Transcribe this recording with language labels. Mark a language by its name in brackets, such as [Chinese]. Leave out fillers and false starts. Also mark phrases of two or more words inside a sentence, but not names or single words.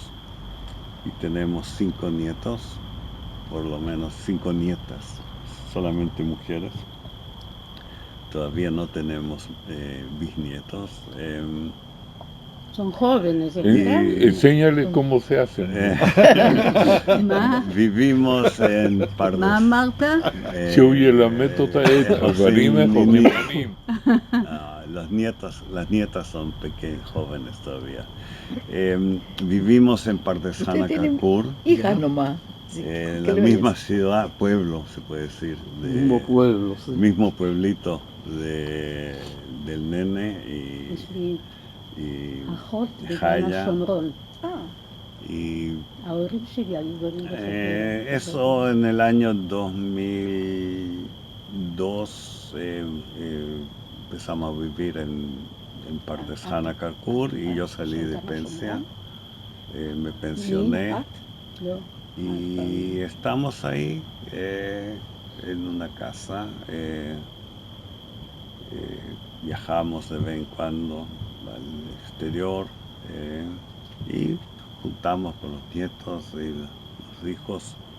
[Spanish] Y tenemos 5 nietos, por lo menos 5 nietas, solamente mujeres. Todavía no tenemos bisnietos. Son jóvenes, ¿verdad? Enséñale cómo se hace. Vivimos en Pardes. [Hebrew] מה אמרת? שהוא ילמד אותה את הבנים החומים. [Spanish] Las nietas son pequeñas, jóvenes todavía. Vivimos en Pardesana Karkur, Hijas nomás. Sí, en ¿qué la le misma ves? ciudad, pueblo, se puede decir. mismo pueblo, sí. Mismo pueblito del nene [Hebrew] יש לי [Spanish] y [Hebrew] אחות בגן חיה. השומרון. [Spanish] Y [Hebrew] ההורים שלי היו גרים בחברון. [Spanish] eso en el año 2002 empezamos a vivir en Pardesana Karkur y yo salí de pensión, me pensioné [Hebrew] לא. [Spanish] y estamos ahí en una casa, viajamos de vez en cuando al exterior y juntamos con los nietos y los hijos.